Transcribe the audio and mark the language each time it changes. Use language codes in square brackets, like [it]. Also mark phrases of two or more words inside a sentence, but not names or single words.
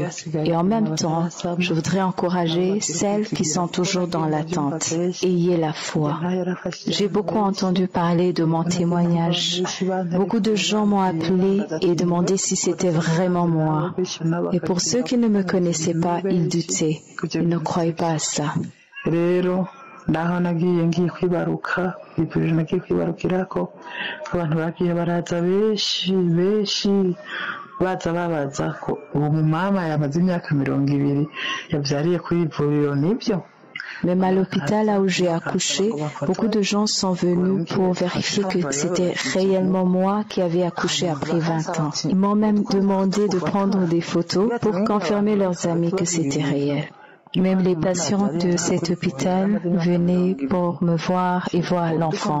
[fr] Et en même temps, je voudrais encourager celles qui sont toujours dans l'attente. Ayez la foi. J'ai beaucoup entendu parler de mon témoignage. Beaucoup de gens m'ont appelé et demandé si c'était vraiment moi. Et pour ceux qui ne me connaissaient pas, ils doutaient. Ils ne croyaient pas à ça. [rw] Ndaho nagiye ngiye kwibaruka ipirije nagiye kwibarukirako abantu bagiye baraza benshi baza babaza ko uwo mama yamaze imyaka 20 yabyariye kuri ivuriro nibyo. [fr] Même à l'hôpital là où j'ai accouché, beaucoup de gens sont venus pour vérifier que c'était réellement moi qui avais accouché après 20 ans. Ils m'ont même demandé de prendre des photos pour confirmer leurs amis que c'était réel. Même les patients de cet hôpital venaient pour me voir et voir l'enfant.